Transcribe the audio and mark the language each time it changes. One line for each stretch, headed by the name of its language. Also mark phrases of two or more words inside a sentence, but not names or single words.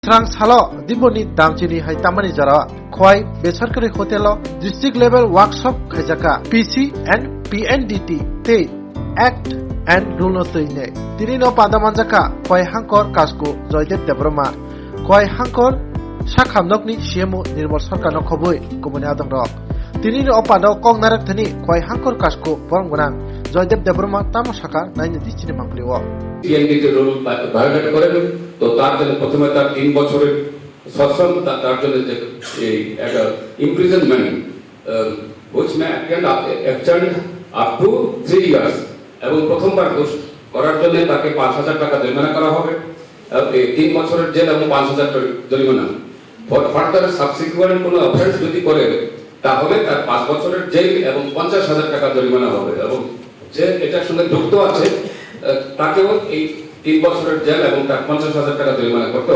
Kok Borok: Srang salo diboni damchini hai tamani jara khoi besarkari hotel
English: district level workshop
Kok Borok: khaijaka PC and PNDT te Act and Rule no toine tini no padamanjaka khoi hangkor kasko Joydev Debroma khoi hangkor sakhamnokni CMO Nirmal Sarkar no khoboi kumani adam rok tini no opado kongnarak thani khoi hangkor kasko boronggonang Joydev Debroma tamo sakar naini dichini mangpliwo
Bangla: PNDT রুল ভায়োলেট করেন তো তার জন্য প্রথমে তার 3 বছরের সশ্রম তার জন্য যে এই একটা ইমপ্রিজনমেন্ট
English: which may extend up to 3 years
Bangla: এবং প্রথমবার দোষ করার জন্য তাকে 5000 টাকা জরিমানা করা হবে 3 বছরের জেল এবং 5000 টাকা জরিমানা ফর
English: further subsequent
Bangla: কোনো অফেন্স যদি করে তাহলে তার 5 বছরের জেল এবং 50000 টাকা জরিমানা হবে এবং যে এটার সঙ্গে যুক্ত আছে তাকেও এই 3 বছরের জেল এবং তার 50000 টাকা জরিমানা করতে